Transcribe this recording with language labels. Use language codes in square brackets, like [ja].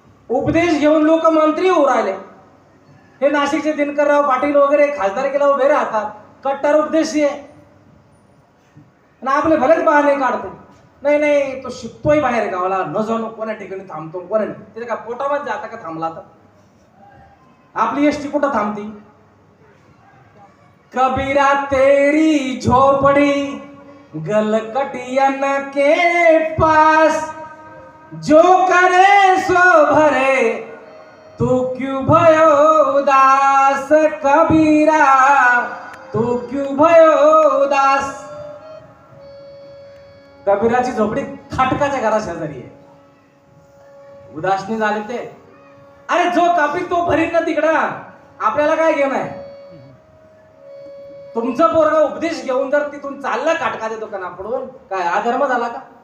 [mr] उपदेश घेऊन लोक मंत्री होऊ राहिले. हे नाशिकचे दिनकरराव पाटील वगैरे खासदारकीला उभे राहतात, कट्टर उपदेशी आहे, आणि आपले भलेच बहाणे काढतो. नाही नाही, तो शिकतोय बाहेर गावाला, न जाऊन कोणा ठिकाणी थांबतो, कोणा त्याच्या का पोटामध्ये जाता का थांबला तर. आपली एसटी कुठं थांबती? [hi] कबीरा तेरी झोपड़ी गलकटियन के पास, जो करे सो भरे तू क्यों भयो उदास, कबीरा तू क्यों भयो उदास. [mr] कबीराची झोपडी खाटकाच्या घरा शेजारी आहे. उदासनी झाले ते. अरे जो कापी तो भरीत ना तिकडं, आपल्याला काय घेणं आहे? तुमचं पोरगा उपदेश घेऊन जर तिथून चाललं काटकाच्या दुकानाकडून, काय अधर्म झाला का?